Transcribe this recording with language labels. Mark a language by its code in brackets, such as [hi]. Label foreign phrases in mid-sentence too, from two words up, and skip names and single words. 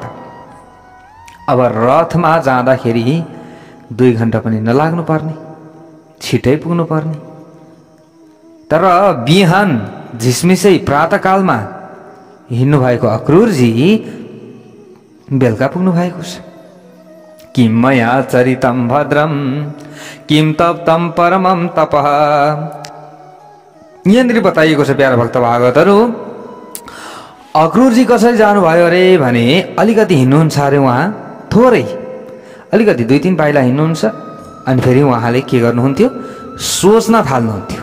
[ne] अब रथमा जाँदाखेरि 2 घण्टा पनि नलाग्नु पर्ने, छिटै पुग्नु पर्ने, तर बिहान झिसमिसै प्रातःकालमा हिँड्नु भएको अक्रूरजी बेलुका पुग्नु भएको छ। [sa] किम मया चरितम भद्रम किम तप्तम परमम तपः। [ne] यहाँनिर बताइएको छ प्यारा भक्त भागवतहरू, अक्रूरजी कसरी जानुभयो अरे भने अलिकति हिँड्नुहुन्छ अरे उहाँ, थोरै अलिकति 2-3 पाइला हिँड्नुहुन्छ, अनि फेरि उहाँले के गर्नुहुन्थ्यो? सोच्न थाल्नुहुन्थ्यो।